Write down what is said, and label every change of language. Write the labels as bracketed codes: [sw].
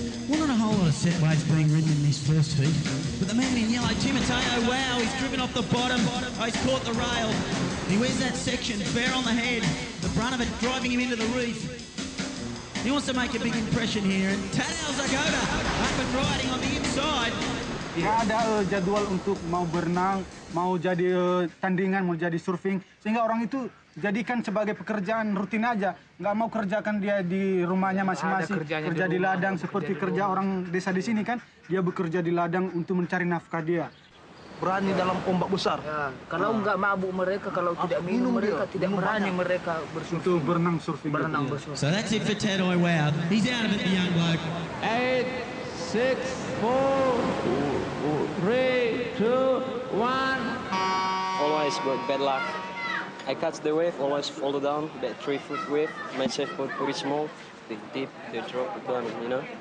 [en] Well, not a whole lot of set waves being ridden in this first heat, but the man in yellow, Timoteo Wow, he's driven off the bottom. Oh, he's caught the rail. He wears that section bare on the head, the brunt of it driving him into the reef. He wants to make a big impression here, and Tadeo Zagota up and riding on the inside. [id] Nggak ada jadwal untuk mau berenang, mau jadi tandingan, mau jadi surfing, sehingga orang itu jadikan sebagai pekerjaan rutin aja, nggak mau kerjakan dia di rumahnya masing-masing, kerja di ladang seperti kerja orang desa di sini kan, dia bekerja di ladang untuk mencari nafkah dia. Berani dalam ombak besar. Ya, kalau nggak mabuk mereka, kalau tidak minum mereka, tidak berani mereka bersurfing. Untuk berenang surfing. Berenang bersurfing. [en] So that's it for Tadoi Wow. He's out of it, the young bloke. 8, 6, 4, 3, 2, 1. Always got bad luck. I catch the wave, always fall down, that 3-foot wave. My surfboard pretty small, they dip, they drop down, you know.